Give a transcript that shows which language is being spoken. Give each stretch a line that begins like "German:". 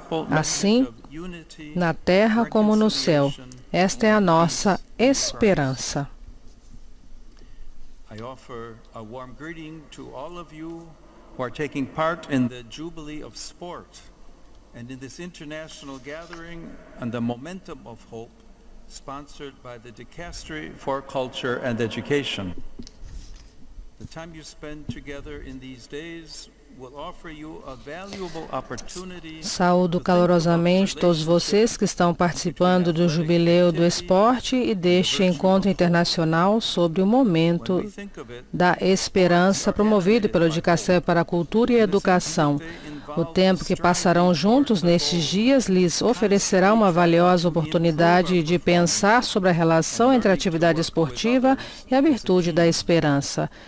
Portuguese: Assim, na terra como no céu, esta é a nossa esperança.
English: I offer a warm greeting to all of you who are taking part in the Jubilee of Sport and in this international gathering on the Momentum of Hope, sponsored by the Dicastery for Culture and Education. The time you spend together in these days will offer you a valuable opportunity.
Portuguese: Saúdo calorosamente todos vocês que estão participando do Jubileu do Esporte e deste encontro internacional sobre o momento da esperança promovido pelo Dicasterio para a Cultura e Educação. O tempo que passarão juntos nestes dias lhes oferecerá uma valiosa oportunidade de pensar sobre a relação entre a atividade esportiva e a virtude da esperança.